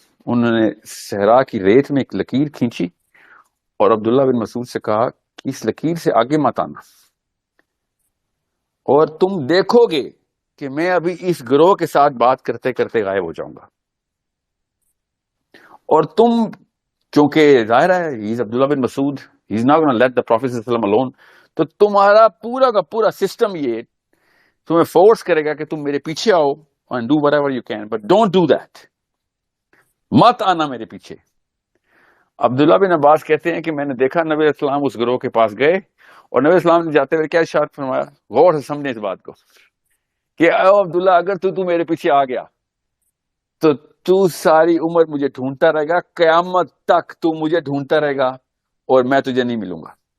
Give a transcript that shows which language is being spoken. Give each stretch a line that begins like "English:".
Urdu: انہوں نے صحرا کی ریت میں ایک لکیر کھینچی، اور عبداللہ بن مسعود سے کہا کہ اس لکیر سے آگے مت آنا، اور تم دیکھو گے کہ میں ابھی اس گروہ کے ساتھ بات کرتے کرتے غائب ہو جاؤں گا. اور تم چونکہ ظاہر ہے
English: he is Abdullah bin Masood, he is not gonna let the prophet صلی اللہ علیہ وسلم الون،
Urdu: تو تمہارا پورا کا پورا سسٹم یہ تمہیں فورس کرے گا کہ تم میرے پیچھے آؤ
English: and do whatever you can, but don't do that.
Urdu: مت آنا میرے پیچھے. عبداللہ بن عباس کہتے ہیں کہ میں نے دیکھا نبی علیہ السلام اس گروہ کے پاس گئے اور نبی علیہ السلام نے جاتے ہوئے کیا ارشاد فرمایا, غور سے سمجھیں اس بات کو, کہ اے عبداللہ اگر تو میرے پیچھے آ گیا تو ساری عمر مجھے ڈھونڈتا رہے گا, قیامت تک تو مجھے ڈھونڈتا رہے گا اور میں تجھے نہیں ملوں گا.